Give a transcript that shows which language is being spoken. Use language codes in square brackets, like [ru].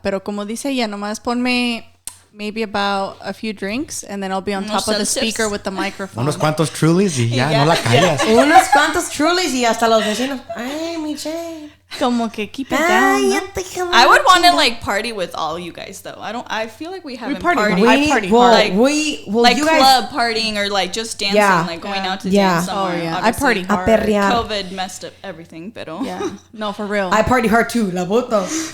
[es] Pero como dice ella, nomás ponme [en] maybe about a few drinks and then I'll be on top of the speaker with the microphone. [es] Unos cuantos Trulies y ya, no la callas. Unos cuantos Trulies y hasta los vecinos. Ay, Michelle. Como que [en] keep it down. [es] ¿No? [en] I would want to like party with all you guys though. I feel like we haven't partied. I party hard. Like you club partying or like just dancing, like going out to dance somewhere. Oh yeah, I party hard. COVID messed up everything, [es] pero [en] yeah, no, for real. I party hard too, [es] la bota.